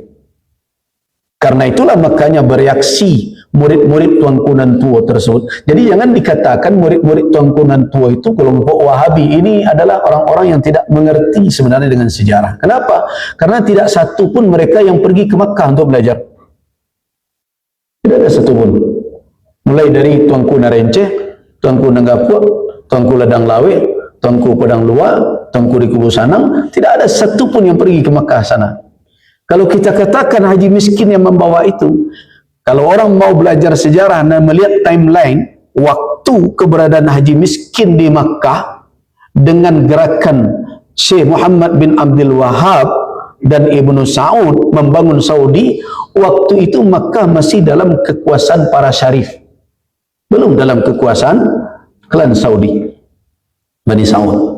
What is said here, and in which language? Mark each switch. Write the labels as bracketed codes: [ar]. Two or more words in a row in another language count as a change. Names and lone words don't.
[id] Karena itulah makanya bereaksi murid-murid Tuanku Nan Tuo tersebut. Jadi jangan dikatakan murid-murid Tuanku Nan Tuo itu kelompok Wahabi. Ini adalah orang-orang yang tidak mengerti sebenarnya dengan sejarah. Kenapa? Karena tidak satu pun mereka yang pergi ke Makkah untuk belajar. Tidak ada satu pun. Mulai dari Tuanku Nan Renceh, Tuanku Nan Gapuk, Tuanku Ladang Lawe, Tuanku Padang Luar, Tuanku di Kubu Sanang, tidak ada satu pun yang pergi ke Makkah sana. Kalau kita katakan haji miskin yang membawa itu, kalau orang mau belajar sejarah dan melihat timeline waktu keberadaan haji miskin di Makkah dengan gerakan Syekh Muhammad bin Abdul Wahab dan Ibnu Saud membangun Saudi, waktu itu Makkah masih dalam kekuasaan para syarif, belum dalam kekuasaan klan Saudi, Bani Saud.